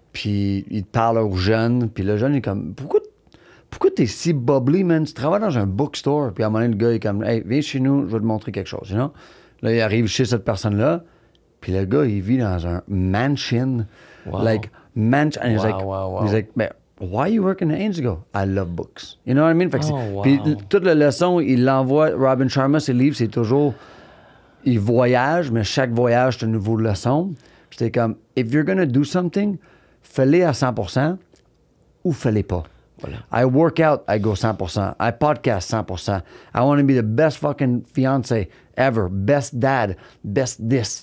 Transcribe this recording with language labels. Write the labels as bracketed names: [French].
[French] puis il te parle aux jeunes, puis le jeune est comme, pourquoi t'es si bubbly, man? Tu travailles dans un bookstore, puis à un moment donné, le gars est comme, hey, viens chez nous, je vais te montrer quelque chose, [English] you know? [French] Là, il arrive chez cette personne-là, puis le gars, il vit dans un mansion, [English] Wow. like, mansion, and he's Wow, like, wow, wow. he's like, but why are you working at Indigo? I love books. You know what I mean? [French] Fait que [English] Oh, [French] c'est- [English] wow. [French] Puis toute la leçon, il l'envoie, Robin Sharma, ses livres, c'est toujours, il voyage, mais chaque voyage, c'est une nouvelle leçon. Puis c'était comme, [English] if you're gonna do something, [French] fais-le à 100% ou fais-le pas. Voilà. [English] I work out, I go 100%. I podcast 100%. I want to be the best fucking fiance ever, best dad, best this.